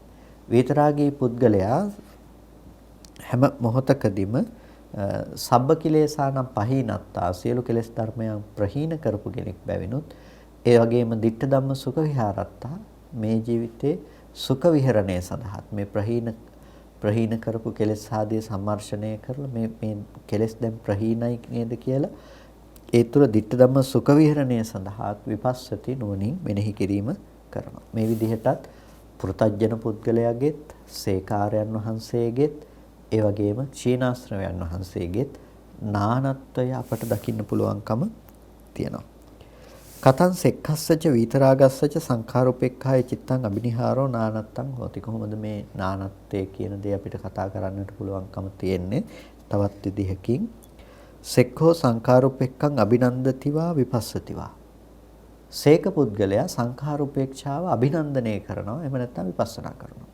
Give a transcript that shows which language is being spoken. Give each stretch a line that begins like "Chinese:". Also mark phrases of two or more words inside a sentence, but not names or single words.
Sinhala: විතරාගී පුද්ගලයා හැම මොහොතකදීම
Pali: සබ්බ කිලේසානම් පහිනත්තා
Sinhala: සියලු කෙලෙස් ධර්මයන් ප්‍රහීන කරපු කෙනෙක් බැවිනුත් ඒ වගේම
Pali: ditta ධම්ම සුඛ විහාරත්තා
Sinhala: මේ ජීවිතේ සුඛ විහරණය සඳහා මේ ප්‍රහීන කරපු කෙලෙස් ආදී සම්මර්ෂණය කරලා මේ කෙලෙස් දැන් ප්‍රහීනයි නේද කියලා ඒ තුර
Pali: ditta ධම්ම සුඛ
Sinhala: විහරණය සඳහා විපස්සති නුවණින් මෙනෙහි කිරීම කරනවා. මේ විදිහටත් පෘථජ්ජන පුද්ගලයාගෙත් සේකාරයන් වහන්සේගෙත් ඒ වගේම ක්ෂීණාශ්‍රවයන් වහන්සේගෙත් නානත්වය අපට දකින්න පුළුවන්කම තියෙනවා.
Pali: කතං සෙක්ඛස්සච විතරාගස්සච සංඛාරෝපේක්ඛාය චිත්තං අබිනිහාරෝ නානත්තං හෝති.
Sinhala: කොහොමද මේ නානත්තේ කියන දේ අපිට කතා කරන්නට පුළුවන්කම තියෙන්නේ?
Pali: තවත් විදිහකින් සෙක්ඛෝ සංඛාරෝපේක්ඛං අබිනන්දතිවා විපස්සතිවා.
Sinhala: සේක පුද්ගලයා සංඛාරෝපේක්ෂාව අභිනන්දනය කරනවා, එහෙම නැත්නම් විපස්සනා කරනවා.